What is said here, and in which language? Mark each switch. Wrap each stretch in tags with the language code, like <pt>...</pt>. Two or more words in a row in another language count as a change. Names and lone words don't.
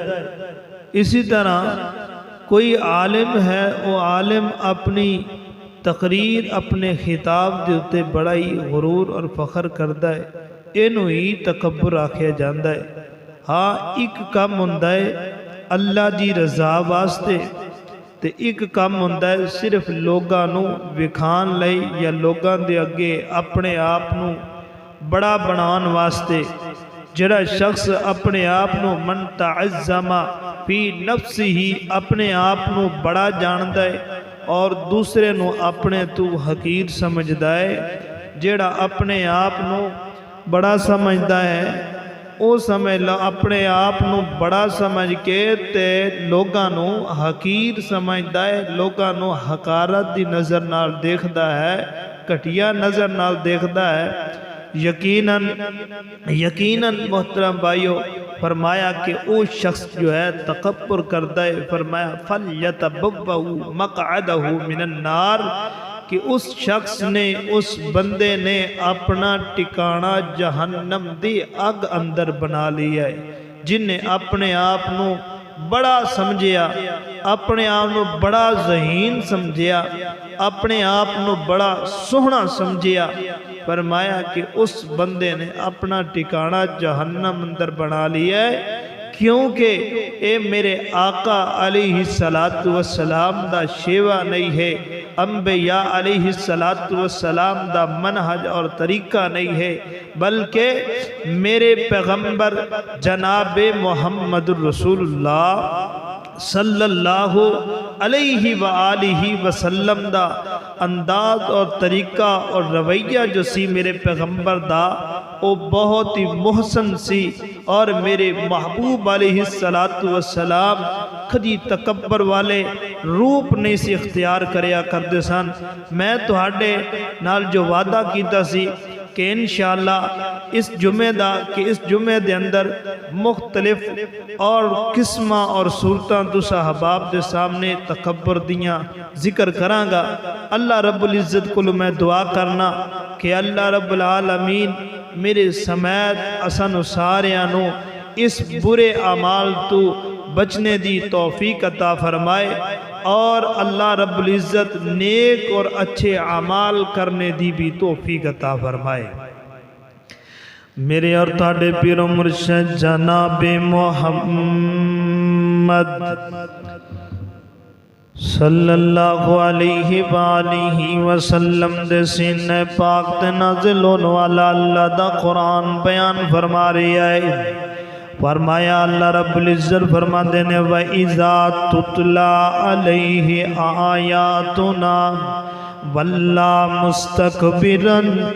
<ur>اسی طرح کوئی عالم ہے، وہ عالم اپنی تقریر، اپنے خطاب</ur> <pa>دے اتے</pa> <ur>بڑا ہی غرور اور فخر کرتا ہے.</ur> <pa>اینوں ہی تکبر آکھیا جاندا ہے. ہاں ایک کام ہوندا ہے اللہ دی رضا واسطے، تے ایک کام ہوندا ہے صرف لوگاں نو وکھان لئی یا لوگاں دے اگے اپنے آپ نو بڑا بنان واسطے. جڑا شخص اپنے آپ نو</pa> <ar>من تعظم فی نفس</ar> <pa>ہی، اپنے آپ نو بڑا جاندا ہے اور دوسرے نو اپنے تو حقیر سمجھدا ہے، جڑا اپنے آپ نو بڑا سمجھدا ہے او سمجھ لا اپنے آپ نو بڑا سمجھ کے تے لوگاں نو حقیر سمجھدا ہے، لوگاں نو حقارت دی نظر نال دیکھدا ہے، گھٹیا نظر نال دیکھدا ہے. یقیناً محترم بھائیو، فرمایا کہ او شخص جو ہے تکبر کرتا ہے، فرمایا</pa> <ar>فَلْيَتَبَوَّأْ مَقْعَدَهُ مِنَ النَّارِ،</ar> <pa>کہ اس شخص نے، اس بندے نے اپنا ٹکانہ جہنم دی اگ اندر بنا لیا ہے. جنہاں اپنے آپ نوں بڑا سمجھیا، اپنے آپ نوں بڑا ذہین سمجھیا، اپنے آپ نوں بڑا سوہنا سمجھیا، فرمایا کہ اس بندے نے اپنا ٹھکانہ جہنم اندر بنا لیا ہے، کیونکہ یہ میرے آقا</pa> <ar>عليه الصلاة والسلام</ar> <pa>دا شیوہ نہیں ہے، انبیاء</pa> <ar>عليهم الصلاة والسلام</ar> <pa>دا منہج اور طریقہ نہیں ہے، بلکہ میرے پیغمبر جناب</pa> <ar>محمد رسول الله صلى الله عليه وآله وسلم</ar> <pa>دا انداز اور طریقہ اور رویہ جو سی میرے پیغمبر دا او بہت ہی محسن سی، اور میرے محبوب</pa> <ar>عليه الصلاة والسلام</ar> <pa>کدی تکبر والے روپ نہیں سی اختیار کریا کردے سن. میں تہاڈے نال جو وعدہ کیتا سی کہ ان شاء اللہ اس جمعے دے اندر مختلف اور قسماں اور صورتاں تساں احباب دے سامنے تکبر دیاں ذکر کراں گا.</pa> <ar>الله رب العزة</ar> <pa>کول میں دعا کرنا کہ</pa> <ar>الله رب العالمين</ar> <pa>میرے سمیت اساں ساریاں نوں اس برے اعمال توں بچنے دی توفیق عطا فرمائے، اور</pa> <ar>الله رب العزة</ar> <pa>نیک اور اچھے اعمال کرنے دی بھی توفیق عطا فرمائے. میرے اور تہاڈے پیر و مرشد جناب محمد</pa> <ar>صلى الله عليه وآله وسلم</ar> <pa>دے سینے پاک تے نازل ہونے والا اللہ دا قرآن بیان فرما رہا ہے. فرمایا</pa> <ar>الله رب العزة</ar> <pa>فرماتے نے</pa> <ar>وإذا تتلى عليه آياتنا ولى مستكبرا</ar>